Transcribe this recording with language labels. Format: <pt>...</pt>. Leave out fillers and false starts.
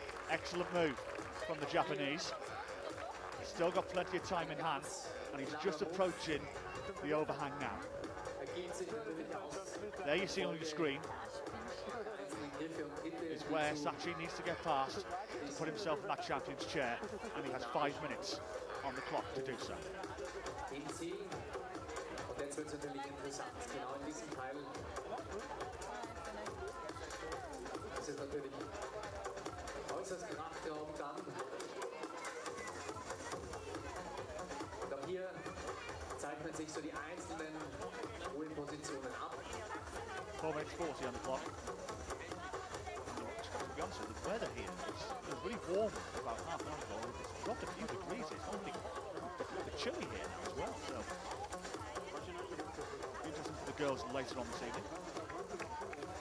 <en>Excellent move from the Japanese. He's still got plenty of time in hand, and he's just approaching the overhang now. There you see on your screen is where Sachi needs to get past to put himself in that champion's chair, and he has 5 minutes on the clock to do so.</en> <de>Jetzt wird es natürlich interessant, genau in diesem Teil. Das ist natürlich äußerst kraftraubend dann. Und auch hier zeichnen sich so die einzelnen Ruhepositionen ab.</de> <en>4 minutes 40 on the clock. To be honest with you, the weather here is really warm about half an hour ago. It's dropped a few degrees. It's only a bit chilly here now as well. So. Interesting for the girls later on this evening.</en>